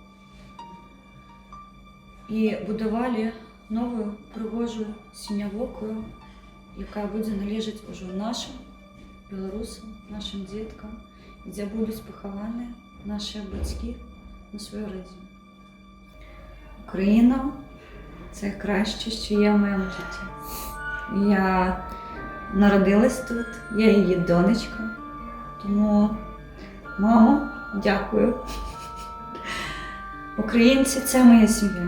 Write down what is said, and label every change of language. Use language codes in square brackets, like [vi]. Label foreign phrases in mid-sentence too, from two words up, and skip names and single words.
[be] і будавалі новую прыгожую сінявокую, якая будзе належаць ужо нашым беларусам, нашим дзеткам, дзе будуць пахаваныя нашыя бацькі на сваёй радзіме. [uk] Україна – це краще, що є в моєму житті. Я народилась тут, я її донечка, тому, мамо, дякую. Українці – це моя сім'я.